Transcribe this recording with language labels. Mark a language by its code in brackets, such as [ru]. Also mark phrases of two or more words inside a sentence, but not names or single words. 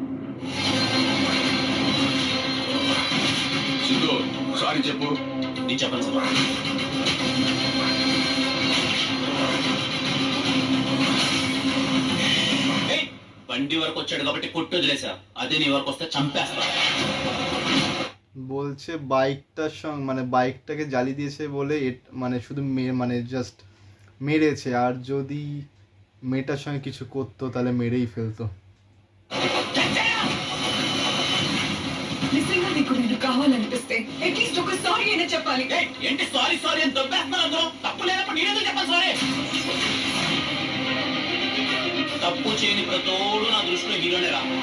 [te] సిద్ధు, సారీ చెప్పు. నీ చెప్పను సార్. బండి వరకు వచ్చాడు కాబట్టి కొట్టు వదిలేసా, అదే నీ వరకు వస్తే চম্পেস্তা। [bn] বলছে বাইকটার সঙ্গে মানে বাইকটাকে জ্বালিয়ে দিয়েছে বলে মানে শুধু মানে জাস্ট মেরেছে, আর যদি মেয়েটার সঙ্গে কিছু করতো তাহলে মেরেই ফেলতো। [te] నిజంగా నీకు నేను కావాలనిపిస్తే అట్లీస్ట్ ఒక సారీ అయినా చెప్పాలి. ఏంటి సారీ సారీ అని దొబ్బేస్తున్నాను అందులో? తప్పు లేనప్పుడు నేనేదో చెప్పాలి సారీ. తప్పు చేయని ప్రతోడు నా దృష్టిలో హీరోనేరా.